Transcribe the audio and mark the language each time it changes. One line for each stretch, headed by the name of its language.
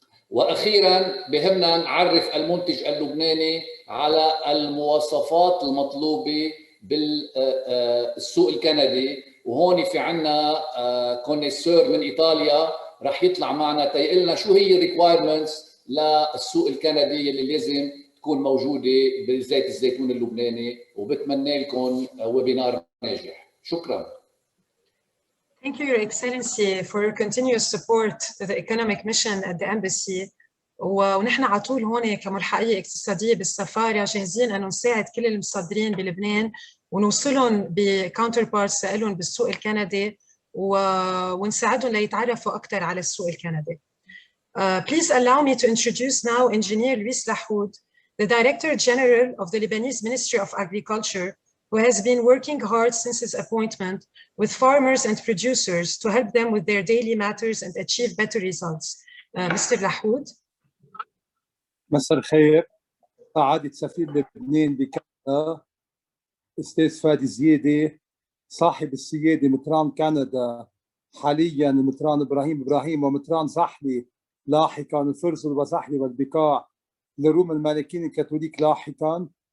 Arabic: واخيرا بهمنا نعرف المنتج اللبناني على المواصفات المطلوبه بالسوق الكندي، وهون في عنا كونيسور من ايطاليا رح يطلع معنا تيقلنا شو هي الريكوايرمنتس للسوق الكندي اللي لازم تكون موجوده بزيت الزيتون اللبناني. وبتمنى لكم ويبينار ناجح. شكرا.
English: Thank you, Your Excellency, for your continuous support to the economic mission at the embassy.
Arabic: ونحن على طول هون كملحقية اقتصادية بالسفارة جاهزين أن نساعد كل المصدرين بلبنان ونوصلهم بكاونتر بارتس لهم بالسوق الكندي ونساعدهم ليتعرفوا أكثر على السوق الكندي.
English: Please allow me to introduce now Engineer Luis Lahoud, the Director General of the Lebanese Ministry of Agriculture, who has been working hard since his appointment with farmers and producers to help them with their daily matters and achieve better results. Mr. Lahoud.
Arabic: مساء الخير. سعادة سفير لبنان بكندا أستاذ فادي زيادة، صاحب السيادة مطران كندا حاليا مطران إبراهيم ومطران زحلي لاحقا، الفرز والزحلي والبقاع لروم الملكين الكاثوليك لاحقا.